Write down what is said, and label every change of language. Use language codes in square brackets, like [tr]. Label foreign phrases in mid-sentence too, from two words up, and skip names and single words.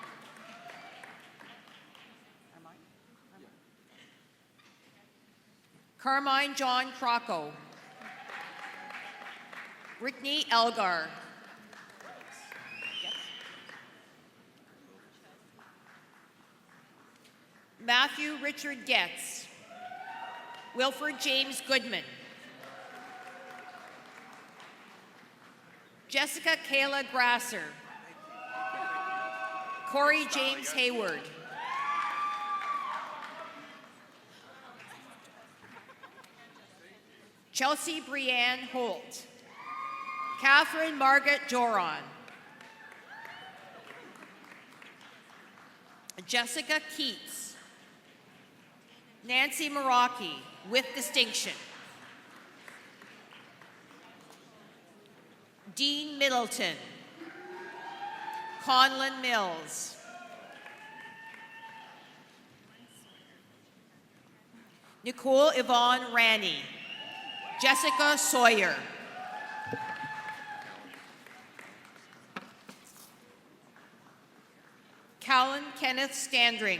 [en] Carmine John Crocco. Brittany Elgar. Matthew Richard Getz. Wilford James Goodman. Jessica Kayla Grasser. Corey James Hayward. Chelsea Brianne Holt. Catherine Margaret Joron. Jessica Keats. Nancy Maraki, with distinction. Dean Middleton. Conlon Mills. Nicole Yvonne Ranney. Jessica Sawyer. Callan Kenneth Standring.